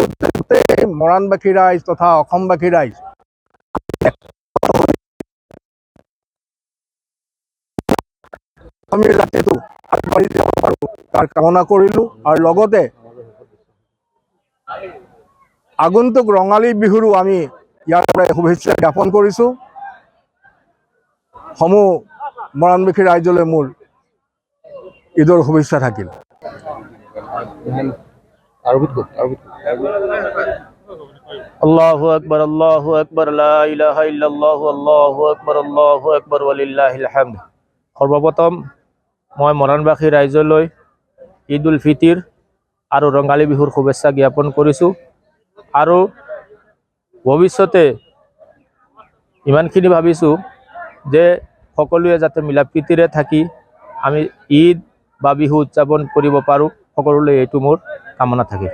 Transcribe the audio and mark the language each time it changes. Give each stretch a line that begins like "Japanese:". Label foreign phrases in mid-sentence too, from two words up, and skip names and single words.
Assamese: গোটেই মৰাণবাসী ৰাইজ তথা অসমবাসী ৰাইজ আমি ৰাতিটো আগবাঢ়ি যাব পাৰোঁ তাৰ কামনা কৰিলোঁ। আৰু লগতে আগন্তুক ৰঙালী বিহুৰো আমি ইয়াৰ পৰাই শুভেচ্ছা জ্ঞাপন কৰিছোঁ। সমূহ মৰাণবাসী ৰাইজলৈ মোৰ ঈদৰ শুভেচ্ছা থাকিল।
Arabic: الله أكبر لا إله إلا الله الله أكبر ولله الحمد.
Assamese: সৰ্বপ্ৰথম মই মৰাণবাসী ৰাইজলৈ ঈদ উল ফিতৰ আৰু ৰঙালী বিহুৰ শুভেচ্ছা জ্ঞাপন কৰিছোঁ। আৰু ভৱিষ্যতে ইমানখিনি ভাবিছোঁ যে সকলোৱে যাতে মিলা প্ৰীতিৰে থাকি আমি ঈদ বা বিহু উদযাপন কৰিব পাৰোঁ, সকলোলৈ এইটো মোৰ কামনা থাকে।